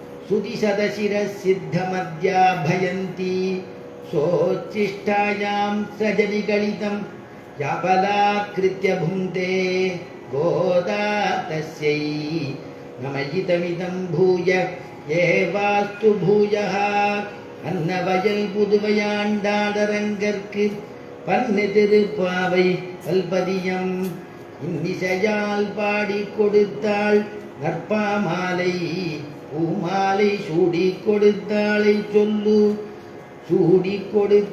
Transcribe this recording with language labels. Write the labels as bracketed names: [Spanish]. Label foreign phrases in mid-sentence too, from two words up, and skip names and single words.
[Sanskrit] सुदिशतशिरसिद्धमद्याभयन्ती सोच्छिष्टायां सजनिगलितं याबलाकृत्य भुङ्क्ते गोदा तस्यै नमयितमिदं भूय एवास्तु भूयः अन्नवयல் [Tamil] புதுவையாண்டாடரங்கற்கு பன்னு திருப்பாவை கல்பதியம் இன்னிசையால் பாடி கொடுத்தாள் நற்பாமாலை பூமாலை சூடி கொடுத்தாளை சொல்லு சூடி கொடுத்த